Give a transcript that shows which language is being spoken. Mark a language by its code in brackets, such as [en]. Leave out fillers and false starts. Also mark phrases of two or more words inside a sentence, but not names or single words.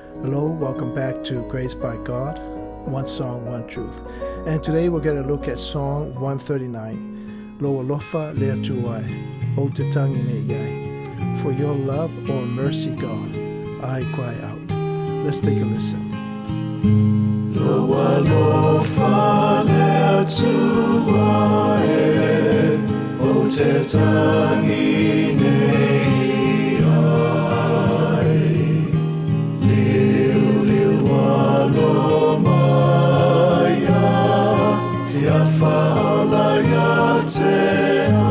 [en] Hello, welcome back to Grace by God, One Song, One Truth. And today we're going to look at Song 139, Lo Alofa Lea Tuai, O Te Tangi Ne Iai. For your love or mercy, God, I cry out. Let's take a listen. [sm] Lo Alofa Lea Tuai, O Te Tangi Ne Fa'ala ya te